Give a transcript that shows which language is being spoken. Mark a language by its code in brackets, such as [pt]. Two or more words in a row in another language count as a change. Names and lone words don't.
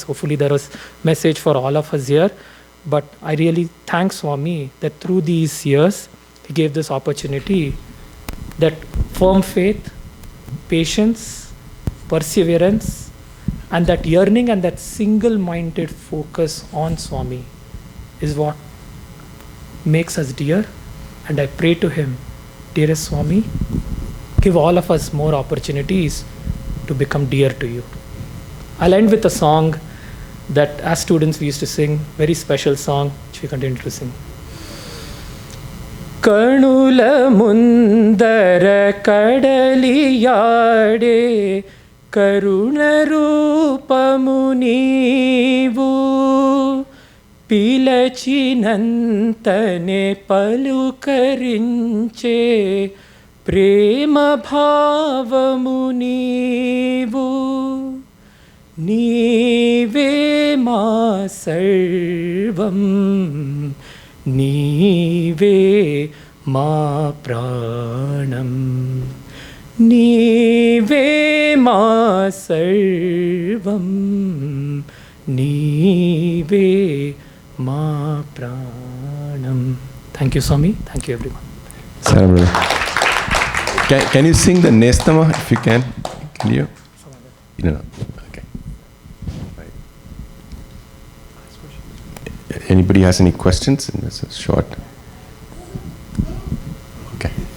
[en] Hopefully there was message for all of us here. But I really thank Swami that through these years, he gave this opportunity, that firm faith, patience, perseverance, and that yearning and that single-minded focus on Swami is what makes us dear. And I pray to him, dearest Swami, give all of us more opportunities to become dear to you. I'll end with a song that as students we used to sing, very special song which we continue to sing. [te] కనుల ముందర కదలియాడే కరుణ రూపము neevu పిలచినంతనే పలుకరించే ప్రేమ భావము నీవు నీవే మా సర్వం నీవే మా ప్రాణం నీవే మా సర్వం నీవే మా ప్రాణం. [en] Thank you, Swami. Thank you, everyone. Sarma. Can you sing the Nestama if you can? Can you? No. Okay. Right. Anybody has any questions? This is short. Okay.